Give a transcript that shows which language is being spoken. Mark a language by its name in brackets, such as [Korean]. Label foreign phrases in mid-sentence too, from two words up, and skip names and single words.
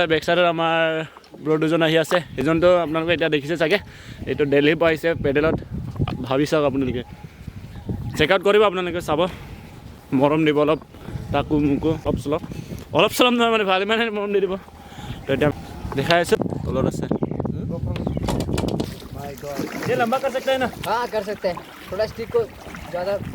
[English] back side [Assamese] আমাৰ ব্ৰ দুজন আহি আছে এজনটো আপোনালোকে এতিয়া দেখিছে চাগে এইটো দিল্লীৰ পৰা আহিছে পেডেলত ভাবি চাওক আপোনালোকে [English] check out [Assamese] কৰিব আপোনালোকে চাব মৰম দিব অলপ তাকো মোকো অলপ চলপ নহয় মানে ভাল ইমানে মৰম দি দিব তো এতিয়া দেখাই আছোঁ তলত আছে [Hindi] ये लंबा कर सकते हैं ना हाँ कर सकते हैं थोड़ा स्टिक को ज़्यादा